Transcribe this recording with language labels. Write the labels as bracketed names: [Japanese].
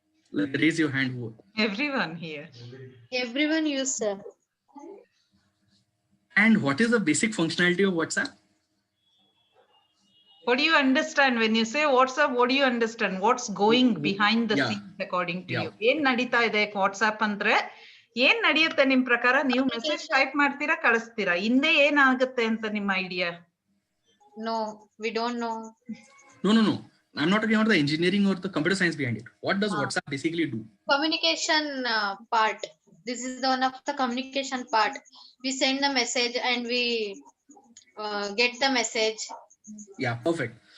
[English] Like, raise your hand. Everyone here. Everyone use, sir. And what is the basic functionality of WhatsApp? What do you understand when you say WhatsApp? What do you understand? What's going behind the scenes according to you? [Kannada] Yen nadita ide WhatsApp andre yen nadiyutte nim prakara ನೀವು message type ಮಾಡ್ತೀರಾ ಕಳಿಸ್ತೀರಾ ಹಿಂದೆ ಏನಾಗುತ್ತೆ ಅಂತ ನಿಮ್ಮ idea? [English] No, we don't know. No. I'm not talking about the engineering or the computer science behind it. What does WhatsApp basically do? Communication part. This is the one of the communication part. We send the message and we get the message. Yeah, perfect.